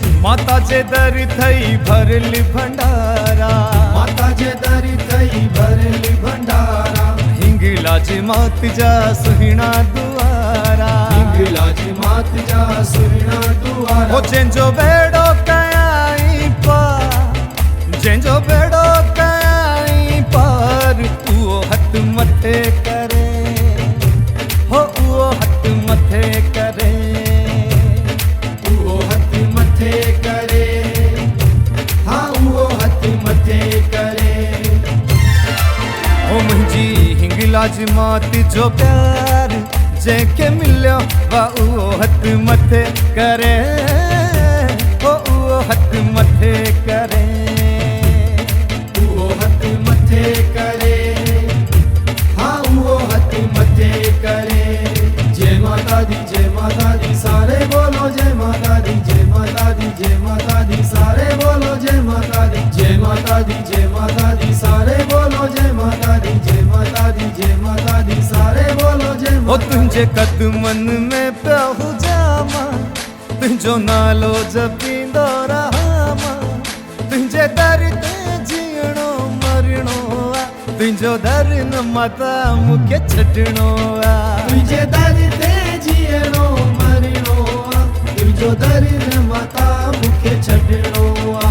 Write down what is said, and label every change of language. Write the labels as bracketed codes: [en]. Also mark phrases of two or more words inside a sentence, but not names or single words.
[sd] माता जे दर थई भरल भंडारा, माता जे दर थई भरल भंडारा, हिंगलाज मात जा सुहिणा दुआरा, हिंगलाज मात जा सुहिणा दुआरा। ओ जंहिंजो बेड़ो कयाई पार, जंहिंजो बेड़ो कयाई पार, उहो हथ मथे करे, हो उहो हथ मथे करे, उहो हथ मथे करे, हाँ उहो हथ मथे करे। ओ मुंहिंजी हिंगलाज मात जो प्यार जंहिंखे मिलियो वा उहो हथ मथे करे, हो उहो हथ मथे करे, उहो हथ मथे करे, हाँ उहो हथ मथे करे। [hi] जय माता दी, जय माता दी, सारे बोलो जय माता दी, जय माता दी, जय माता दी, सारे बोलो जय माता दी, जय माता दी, जय माता दी, सारे बोलो जय माता दी, जय माता दी, जय माता दी, सारे बोलो जय ओ माता दी। [sd] तुंहिंजे कदमन में पियो जामा, तुंहिंजो नालो जपींदो रहां, तुंहिंजे दर ते जीअणो मरणो आ, तुंहिंजो दर न माता मूंखे छॾणो आ, तुझे दर ते जीअणो मरणो आ, तुझो दर न माता मूंखे छॾणो आ।